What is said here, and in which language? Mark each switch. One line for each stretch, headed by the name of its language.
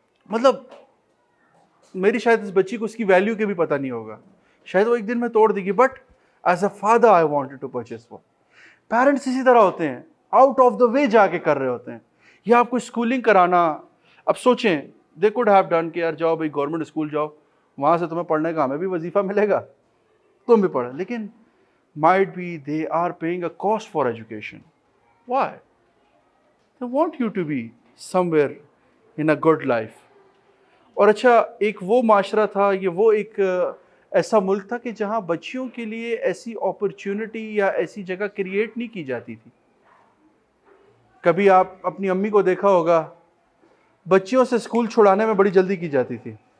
Urdu: مطلب میری شاید اس بچی کو اس کی ویلیو کے بھی پتہ نہیں ہوگا, شاید وہ ایک دن میں توڑ دے گی,
English: but as a father I wanted to purchase
Urdu: وہ. پیرنٹس اسی طرح ہوتے ہیں, آؤٹ آف دا وے جا کے کر رہے ہوتے ہیں. یا آپ کو اسکولنگ کرانا, اب سوچیں
English: they could have done
Urdu: کہ یار جاؤ بھائی گورنمنٹ اسکول جاؤ, وہاں سے تمہیں پڑھنے کا ہمیں بھی وظیفہ ملے گا, تم بھی پڑھو. لیکن
English: might be they are paying a cost for education. Why? They want you to be somewhere in a good life.
Urdu: اور اچھا, ایک وہ معاشرہ تھا, یہ وہ ایک ایسا ملک تھا کہ جہاں بچیوں کے لیے ایسی اپرچونٹی یا ایسی جگہ کریٹ نہیں کی جاتی تھی. کبھی آپ اپنی امی کو دیکھا ہوگا, بچیوں سے اسکول چھڑانے میں بڑی جلدی کی جاتی تھی.